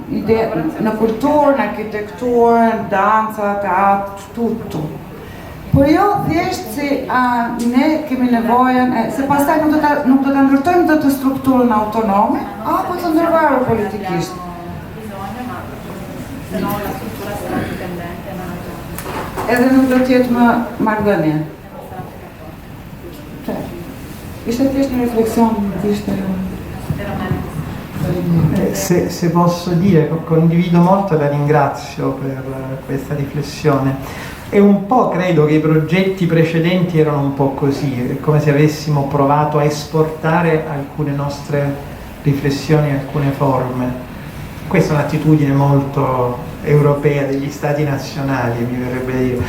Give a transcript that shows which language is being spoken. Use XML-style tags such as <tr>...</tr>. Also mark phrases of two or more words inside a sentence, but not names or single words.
<sq>Në kulturë, në arkitekturë, danca, teatr, tutto. Por jo thjesht si ne kemi nevojën, se pastaj nuk do ta ndërtojmë dot të strukturën autonome, apo të ndërvarur politikisht.</sq> <it>Se no la struttura sarà dipendente.</it> <sq>edhe nuk do t'jetë më marrëdhënie. Ishte thjesht një refleksion, ishte...</sq> <it>Se posso dire, condivido molto e la ringrazio per questa riflessione. E un po' credo che i progetti precedenti erano un po' così, è come se avessimo provato a esportare alcune nostre riflessioni, alcune forme. Questa è un'attitudine molto europea degli stati nazionali, mi verrebbe da dire.</it>